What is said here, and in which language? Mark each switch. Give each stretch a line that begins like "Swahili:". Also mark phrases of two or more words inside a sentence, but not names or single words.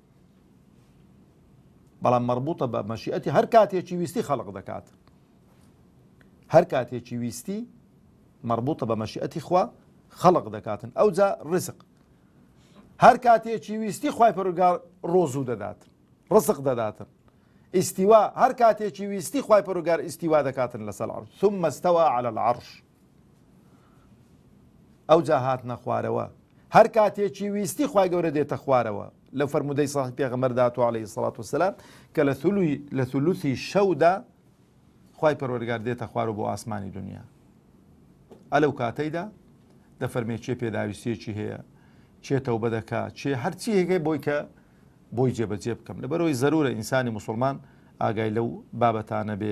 Central Kurdish: بەڵام مربوطە بە مەشیئەتی هەر کاتێکی ویستی خەڵق دەکات هەر کاتێکی ویستی مربوطە بە مەشیئەتی خوا خەڵق دەکاتن ئەو جا ڕزق هەر کاتێکی ویستی خوای پەروەردگار ڕۆزوو دەداتن ڕزق دەداتن ئیستیوا هەر کاتێکی ویستی خوای پەروەردگار ئیستیوا دەکاتن لەسەر عەرش
Arabic: ثم استوى على العرش
Central Kurdish: ئەو جا هاتنە خوارەوە هەر کاتێکی ویستی خوای گەورە دێتە خوارەوە لەو فەرمودەی ساحی پێغەمبەر داتوە
Arabic: عەلەیهی سەڵات وسەلام
Central Kurdish: کە لە ثولوثی شەودا خوای پەروەردگار دێتە خوار و بۆ ئاسمانی دنیا ئەلەو کاتەیدا دەفەرمێ چێ پێداویستیەکی هەیە چێ تەوبە دەکات چێ هەرچی هەیە بۆی کە بۆی جێبەجێ بکەم لەبەرەوەی زەرورە ئینسانی مسلمان ئاگای لەو بابەتانە بێ.